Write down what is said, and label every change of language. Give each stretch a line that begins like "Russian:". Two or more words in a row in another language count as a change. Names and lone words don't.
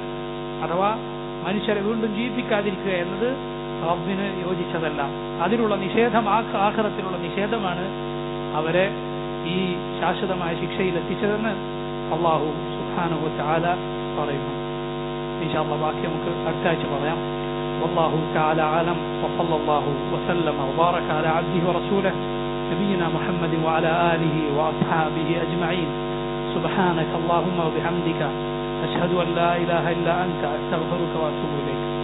Malayalam: അഥവാ മനുഷ്യരെ വീണ്ടും ജീവിപ്പിക്കാതിരിക്കുക എന്നത് റബ്ബിന് യോജിച്ചതല്ല. അതിനുള്ള നിഷേധം, ആഖിറത്തിലുള്ള നിഷേധമാണ് അവരെ ഈ ശാശ്വതമായ ശിക്ഷയിൽ എത്തിച്ചതെന്ന് അള്ളാഹു
Arabic: سبحانه وتعالى
Malayalam: പറയുന്നു.
Arabic: إن شاء الله
Malayalam: ബാക്കി നമുക്ക് അടുത്ത ആഴ്ച പറയാം.
Arabic: والله تعالى أعلم، وصلى الله وسلم وبارك على عبده ورسوله نبينا محمد وعلى آله وأصحابه أجمعين. سبحانك اللهم وبحمدك أشهد أن لا إله إلا أنت أستغفرك وأتوب إليك.